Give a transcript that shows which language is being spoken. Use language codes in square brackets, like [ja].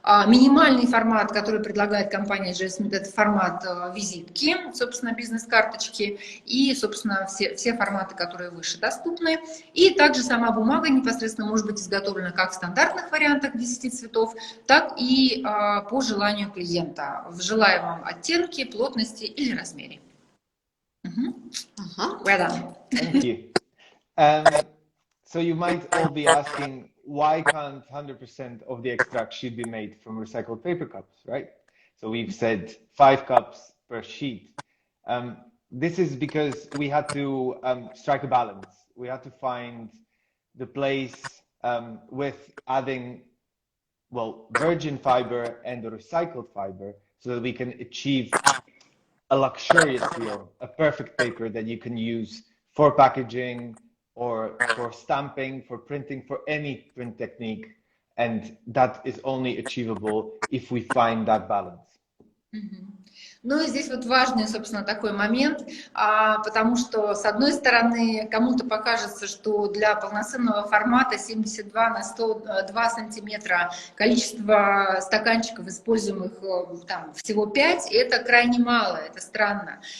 [ru] Минимальный формат, который предлагает компания G.F Smith, это формат визитки, собственно, бизнес-карточки и, собственно, все форматы, которые выше доступны. И также сама бумага непосредственно может быть изготовлена как в стандартных вариантах 10 цветов, так и по желанию клиента в желаемом оттенке, плотности или размере. [en] Well done. Thank you. So you might all be asking, why can't 100% of the extract should be made from recycled paper cups, right? So we've said 5 cups per sheet. This is because we had to strike a balance. We had to find the place with adding, well, virgin fiber and the recycled fiber so that we can achieve a luxurious feel, a perfect paper that you can use for packaging, or for stamping, for printing, for any print technique. And that is only achievable if we find that balance. [ru] Ну и здесь вот важный, собственно, такой момент, потому что, с одной стороны, кому-то покажется, что для полноценного формата 72 на 102 сантиметра количество стаканчиков, используемых там всего 5, это крайне мало, это странно.